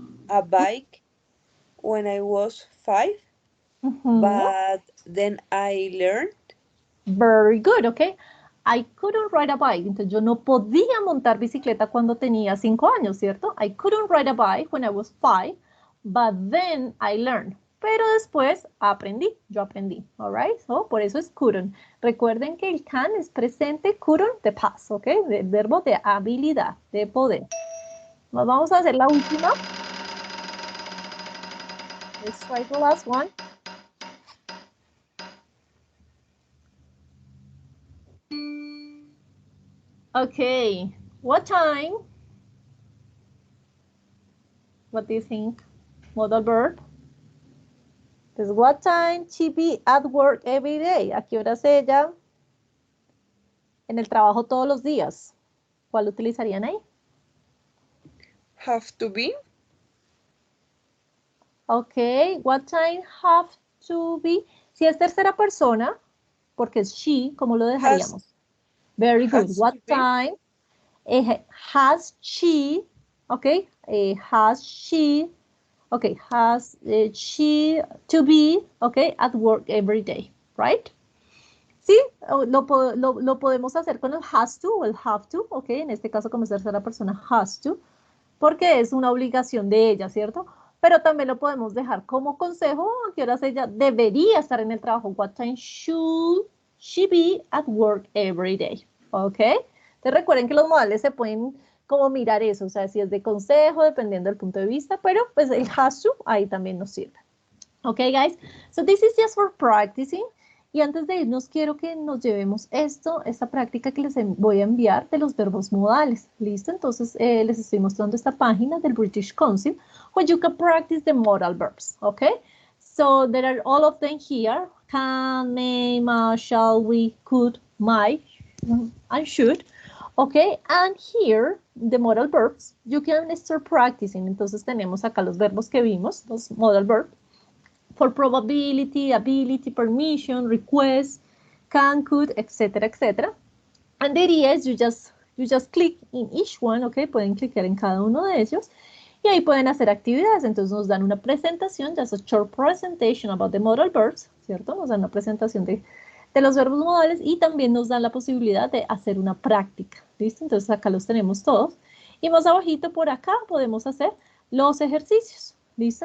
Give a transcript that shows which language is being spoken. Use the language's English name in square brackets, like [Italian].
[English] a bike when I was 5, but then I learned. Very good, okay. I couldn't ride a bike. [Spanish] Entonces, yo no podía montar bicicleta cuando tenía 5 años, ¿cierto? [English] I couldn't ride a bike when I was 5, but then I learned. [Spanish] Pero después aprendí, yo aprendí, [English] all right? So, [Spanish] por eso es couldn't. Recuerden que el can es presente, couldn't de past, ¿ok? El verbo de habilidad, de poder. Nos vamos a hacer la última. [English] Let's try the last one. Okay, what time? What do you think? Modal verb. Pues, what time she be at work every day? [Spanish] ¿A qué horas ella en el trabajo todos los días? ¿Cuál utilizarían ahí? [English] Have to be. Ok, what time have to be? [Spanish] Si es tercera persona, porque es she, ¿cómo lo dejaríamos? [English] Very good. What time has she? Ok, has she? Okay, has she to be, okay, at work every day, right? [Spanish] Sí, lo podemos hacer con el has to o el have to, ok, en este caso como es tercera persona, has to, porque es una obligación de ella, ¿cierto? pero también lo podemos dejar como consejo, a qué horas ella debería estar en el trabajo. [English] What time should she be at work every day? ¿Ok? [Spanish] Entonces recuerden que los modales se pueden como mirar eso, o sea, si es de consejo, dependiendo del punto de vista, pero pues el has to ahí también nos sirve. [English] ¿Ok, guys? So this is just for practicing. [Spanish] Y antes de irnos, quiero que nos llevemos esta práctica que les voy a enviar de los verbos modales. ¿Listo? Entonces, les estoy mostrando esta página del British Council, [English] where you can practice the modal verbs, okay? So, there are all of them here. Can, may, must, shall, we, could, might, and should. Okay, and here, the modal verbs, you can start practicing. [Spanish] Entonces, tenemos acá los verbos que vimos, los modal verbs. [English] For probability, ability, permission, request, can, could, etc., etc. And the idea is you just click in each one, okay? [Spanish] Pueden clicar en cada uno de ellos y ahí pueden hacer actividades. Entonces nos dan una presentación, [English] just a short presentation about the modal verbs, [Spanish] ¿cierto? Nos dan una presentación de los verbos modales y también nos dan la posibilidad de hacer una práctica, ¿listo? Entonces acá los tenemos todos y más abajito por acá podemos hacer los ejercicios, ¿listo?